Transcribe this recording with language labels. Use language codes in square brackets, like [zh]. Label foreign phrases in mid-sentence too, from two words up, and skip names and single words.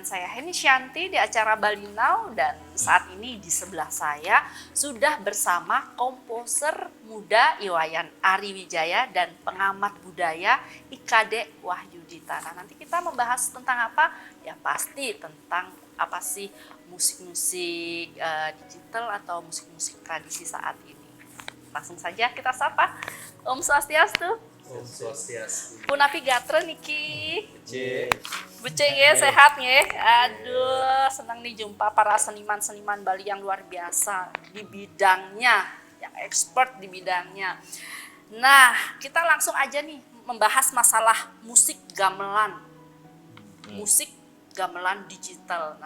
[id] saya Heni Shanti di acara Bali Now, dan saat ini di sebelah saya sudah bersama komposer muda Iwayan Ariwijaya dan pengamat budaya IKD Wahyudita. Nah, nanti kita membahas tentang apa? Ya pasti tentang apa sih musik-musik digital atau musik-musik tradisi saat ini. Langsung saja kita sapa. [ban] Om Swastiastu. Om Swastiastu. Punapi gatra niki. Buceng [id] ya, sehat ya. Aduh, senang nih jumpa para seniman-seniman Bali yang luar biasa di bidangnya, yang expert di bidangnya. Nah, kita langsung aja nih membahas masalah musik gamelan. Musik gamelan digital.